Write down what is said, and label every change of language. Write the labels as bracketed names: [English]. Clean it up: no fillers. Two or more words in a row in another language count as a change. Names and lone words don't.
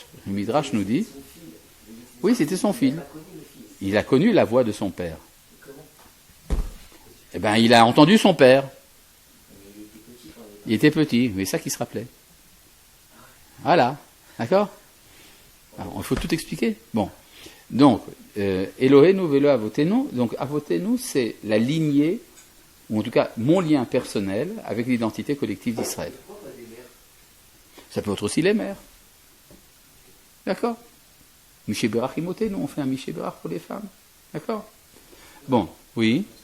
[French] Le Midrash nous dit... Oui, c'était son fil. Il a connu la voix de son père. Eh bien, il a entendu son père. Mais il était petit quand Il était petit, mais ça qui se rappelait. Voilà, d'accord? Alors, il faut tout expliquer. Bon, donc, [Hebrew] Elohenu velo avotenu. [French] Donc, avotenu, c'est la lignée, ou en tout cas, mon lien personnel avec l'identité collective d'Israël. Pourquoi pas des mères? Ça peut être aussi les mères. D'accord? [Hebrew] Miché Berach Imotenu, [French] on fait un Miché Berach pour les femmes. D'accord? Bon, oui.